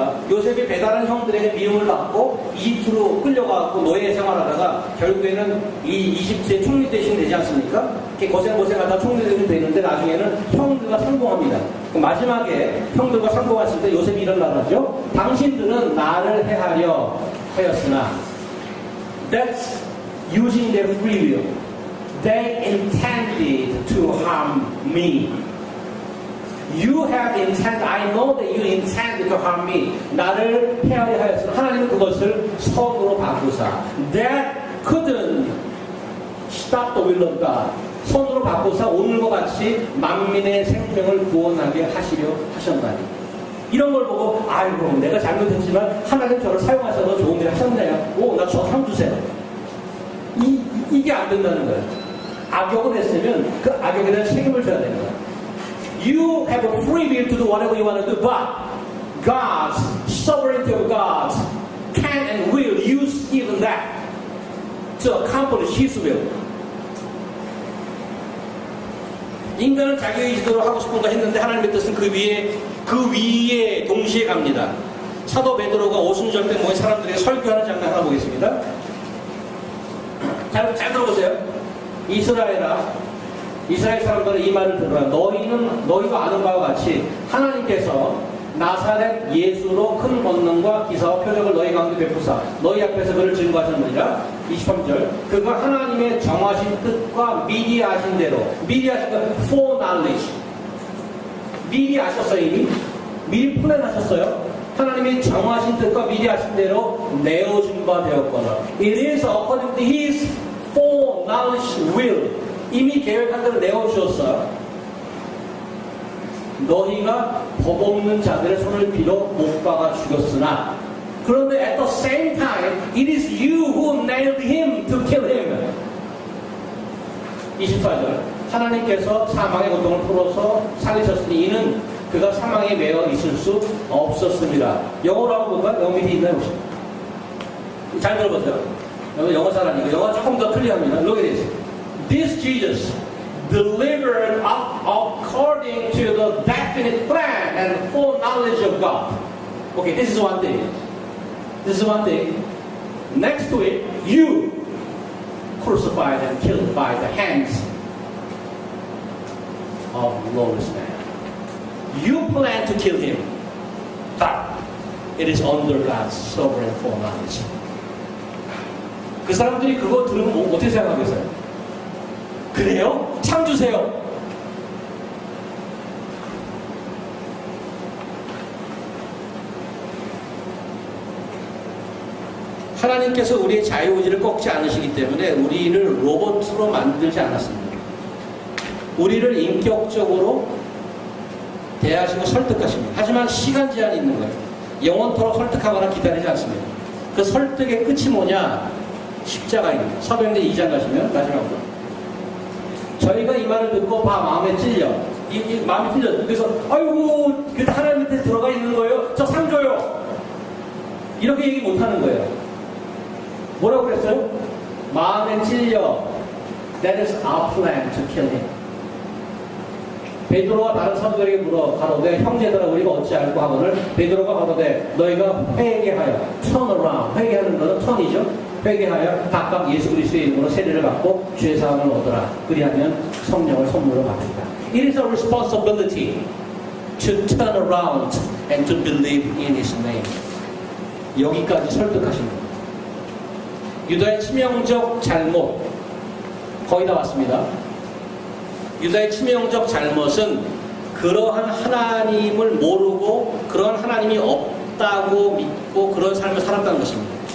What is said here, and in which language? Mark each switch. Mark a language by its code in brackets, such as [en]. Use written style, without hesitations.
[ko] 요셉이 배다른 형들에게 미움을 받고 이집트로 끌려가고 노예 생활하다가 결국에는 이 이집트의 총리 대신 되지 않습니까? 고생하다 총리 대신 되는데 나중에는 형들과 성공합니다. 마지막에 형들과 성공했을 때 요셉이 이런 말 하죠. 당신들은 나를 해하려 하였으나 [en] that's using their free will. They intended to harm me. You have intent, I know that you intend to harm me. [ko] 나를 해하려 하였으나 하나님은 그것을 선으로 바꾸사. [en] That couldn't stop the will of God. [ko] 손으로 바꾸사 오늘과 같이 만민의 생명을 구원하게 하시려 하셨나니. 이런 걸 보고 아이고 내가 잘못했지만 하나님 저를 사용하셔서 좋은 일 하셨네요. 오, 나 저 상 주세요. 이게 안 된다는 거예요. 악역을 했으면 그 악역에 대한 책임을 져야 되는 거예요. [en] You have a free will to do whatever you want to do, but God's sovereignty of God can and will use even that to accomplish His will. [ko] 인간은 자기 의지대로 하고 싶은 거 했는데 하나님의 뜻은 그 위에 동시에 갑니다. 사도 베드로가 오순절 때 모인 사람들에게 설교하는 장면 하나 보겠습니다. 잘 들어보세요. 이스라엘 사람들은 이 말을 들어요. 너희가 아는 바와 같이 하나님께서 나사렛 예수로 큰 권능과 기사와 표적을 너희 가운데 베푸사 너희 앞에서 그를 증거하셨느니라. 23절 그가 하나님의 정하신 뜻과 미리 아신 대로 미리 아신 것 foreknowledge 미리 아셨어요. 이미 미리 플랜하셨어요. 하나님이 정하신 뜻과 미리 아신 대로 내어준 바 되었거나 [en] It is according to His foreknowledge will [ko] 이미 계획한 대로 내어주셨어요. 너희가 법 없는 자들의 손을 빌어 못 박아 죽였으나 그런데 [en] at the same time it is you who nailed him to kill him. [ko] 24절 하나님께서 사망의 고통을 풀어서 살리셨으니 이는 그가 사망에 매여 있을 수 없었습니다. 영어로 한번 볼까요? 영어 밑에 있나요? 혹시? 잘 들어보세요. 영어 잘하니까 영어 조금 더 클리어합니다. [en] Look at this. This Jesus delivered up according to the definite plan and full knowledge of God. Okay, this is one thing. This is one thing. Next to it, you crucified and killed by the hands of lawless man. You plan to kill him, but it is under God's sovereign foreknowledge. [ko] 그 사람들이 그거 들으면 어떻게 생각하겠어요? 그래요? 참 주세요. 하나님께서 우리의 자유의지를 꺾지 않으시기 때문에 우리를 로봇으로 만들지 않았습니다. 우리를 인격적으로 대하시고 설득하십니다. 하지만 시간 제한이 있는 거예요. 영원토록 설득하거나 기다리지 않습니다. 그 설득의 끝이 뭐냐? 십자가입니다. 사도행전 2장 가시면 마지막으로 저희가 이 말을 듣고 마음에 찔려. 마음에 찔려. 그래서 아이고 그 하나님 밑에 들어가 있는 거예요. 저 상 줘요. 이렇게 얘기 못하는 거예요. 뭐라고 그랬어요? 마음에 찔려. [en] That is our plan to kill him. [ko] 베드로와 다른 사도들에게 물어 가로되 형제들아 우리가 어찌 알고 하거늘 베드로가 가로되 너희가 회개하여 [en] turn around [ko] 회개하는 것은 턴이죠. 회개하여 각각 예수 그리스도의 이름으로 세례를 받고 죄 사함을 얻으라. 그리하면 성령을 선물로 받으리라. [en] It is a responsibility to turn around and to believe in His name. [ko] 여기까지 설득하십니다. 유다의 치명적 잘못 거의 다 왔습니다. 유다의 치명적 잘못은 그러한 하나님을 모르고 그런 하나님이 없다고 믿고 그런 삶을 살았다는 것입니다.